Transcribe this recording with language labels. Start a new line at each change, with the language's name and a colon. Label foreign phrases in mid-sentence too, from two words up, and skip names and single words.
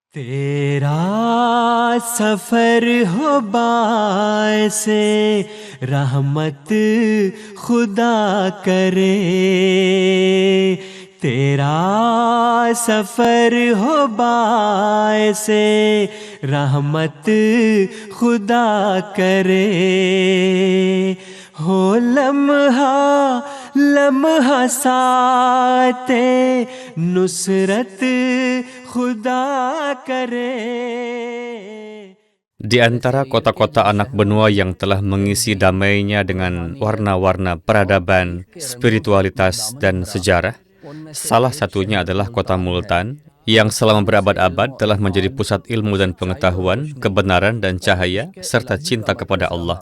Urdu: تیرا سفر ہو باعثِ رحمت خدا کرے، تیرا سفر ہو باعثِ رحمت خدا کرے, ہو لمحہ لمحہ ساتھِ نصرت خدا کرے.
Indonesian: Di antara kota-kota anak benua yang telah mengisi damainya dengan warna-warna peradaban, spiritualitas, dan sejarah, salah satunya adalah kota Multan, yang selama berabad-abad telah menjadi pusat ilmu dan pengetahuan, kebenaran dan cahaya, serta cinta kepada Allah.